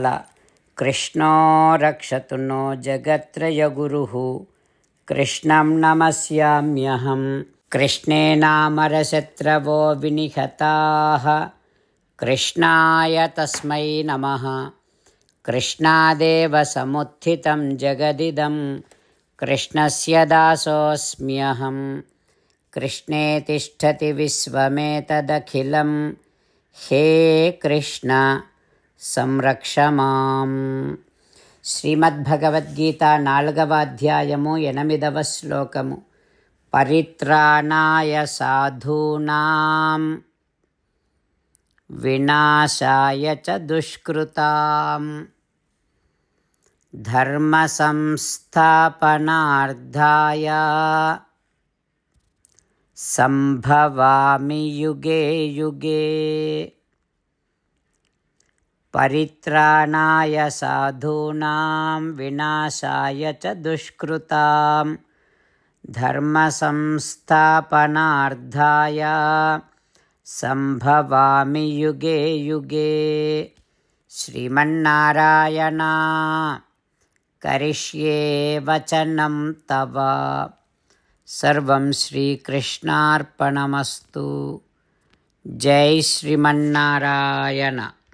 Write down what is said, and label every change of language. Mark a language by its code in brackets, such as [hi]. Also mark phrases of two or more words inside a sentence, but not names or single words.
[sa] కృష్ణో రక్షతు నో జగత్రయగురుః కృష్ణం నమస్యామ్యహం. కృష్ణేనామరశత్రవో వినిహతాః కృష్ణాయ తస్మై నమః. కృష్ణాదేవ సముత్థితం జగదిదం कृष्णस्य दासोऽस्म्यहं कृष्णे तिष्ठति विश्वमेतदखिलं हे कृष्ण సంరక్ష మాం. [te] శ్రీమద్భగవద్గీత 4వ అధ్యాయము 8వ శ్లోకము. [sa] పరిత్రాణాయ సాధూనాం వినాశాయ చ దుష్కృతాం ధర్మ సంస్థాపనార్థాయ సంభవామి యుగే యుగే. పరిత్రాణాయ సాధూనాం వినాశాయ చ దుష్కృతాం ధర్మ సంస్థాపనార్థాయ సంభవామి యుగే యుగే. శ్రీమన్నారాయణ కరిష్యే వచనం తవ. సర్వం శ్రీకృష్ణార్పణమస్తు. [te] జై శ్రీమన్నారాయణ.